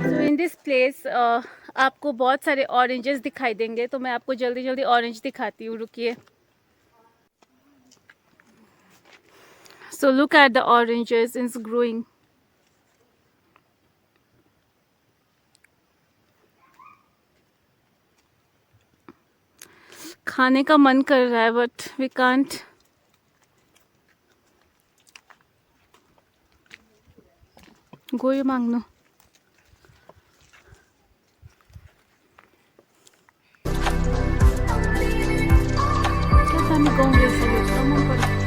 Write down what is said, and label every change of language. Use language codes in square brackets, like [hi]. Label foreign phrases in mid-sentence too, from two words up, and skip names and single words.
[en] In this place [hi] आपको बहुत सारे ऑरेंजेस दिखाई देंगे, तो मैं आपको जल्दी जल्दी ऑरेंज दिखाती हूँ, रुकिए। [en] So look at the oranges it's growing. [hi] खाने का मन कर रहा है [en] but we can't. [ne] गयो माग्नु। क्या दामी गाउँ रहेछ यो, एकदम मन पर्यो।